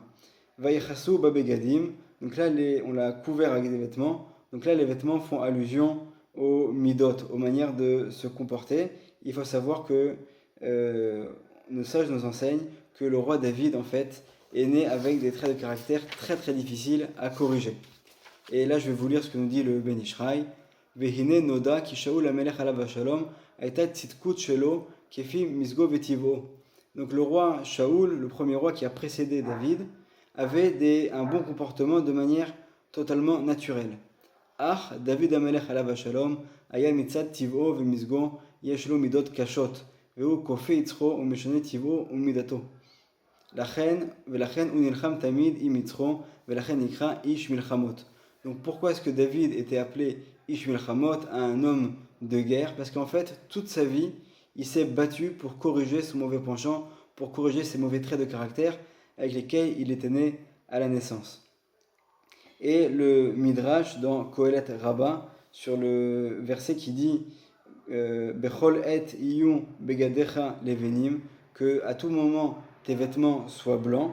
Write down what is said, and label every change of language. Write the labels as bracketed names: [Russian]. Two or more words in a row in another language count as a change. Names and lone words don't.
[Hebrew] ויכסהו בבגדים, [French] donc là on l'a couvert avec des vêtements, donc là les vêtements font allusion aux midot, aux manières de se comporter. Il faut savoir que nos sages nous enseignent que le roi David en fait est né avec des traits de caractère très très difficiles à corriger. Et là je vais vous lire ce que nous dit le Ben Ish Chai. [Hebrew] והנה נודע כי שאול המלך עליו השלום הייתה צדקות שלו כפי מזגו וטובו. [French] Donc le roi Shaoul, le premier roi qui a précédé David, avait un bon comportement de manière totalement naturelle. [Hebrew] אה, דוד המלך עליו השלום היה מצד טבעו ומזגו יש לו מידות קשות והוא כופה יצחו ומשנה טבעו ומידתו. ולכן הוא נלחם תמיד עם יצחו, ולכן נקרא איש מלחמות. [French] Donc pourquoi est-ce que David était appelé [Hebrew] איש מלחמות, [French] un homme de guerre? Parce qu'en fait, toute sa vie, il s'est battu pour corriger son mauvais penchant, pour corriger ses mauvais traits de caractère avec lesquels il était né à la naissance. Et le Midrash dans Kohelet Rabbah, sur le verset qui dit [Hebrew] בכל עת עיון בגדיך לבנים, [French] que à tout moment tes vêtements soient blancs.